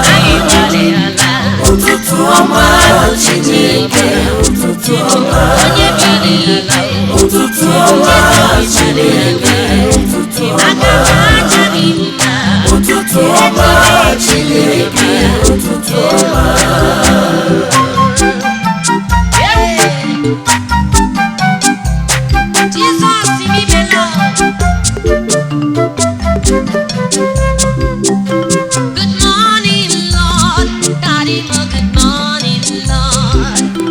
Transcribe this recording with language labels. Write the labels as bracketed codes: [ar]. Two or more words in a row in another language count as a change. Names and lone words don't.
[ig] Anyị nwere ala. Ụtụtụ ọma Chineke. Ụtụtụ ọma. Onye nwere ala. Ụtụtụ ọma Chineke. Aga m aja gị mma. Ụtụtụ ọma, Chineke, ụtụtụ ọma. Hey! [en] Jesus, give me the love. Good morning, Lord. Daddy, oh, good morning, Lord.